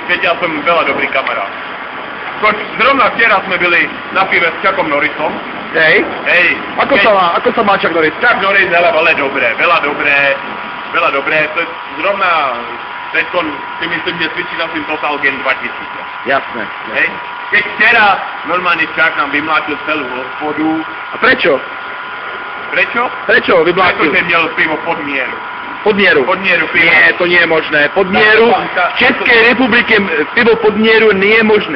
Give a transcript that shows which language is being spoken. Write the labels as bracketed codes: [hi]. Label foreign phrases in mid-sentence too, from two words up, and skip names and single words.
[cs] Teď já jsem veľa dobrý kamarád. Zrovna včera jsme byli na pive s Chuckom Norrisom. [sk] Hej. Hej. Ako sa má Chuck Norris? Chuck Norris, hele, veľa dobré. [cs] To je zrovna teďko si myslím, že cvičí na svým Total Game 2000. [sk] Jasné. Hej. Keď včera normálne Chuck nám vymlátil celú hospodu. A prečo? Prečo? Prečo vymlátil? Pretože měl pivo pod mieru. Podmieru. Podmieru pivo. Nie, to nie je možné. Podmieru v Českej republike pivo podmieru nie je možné.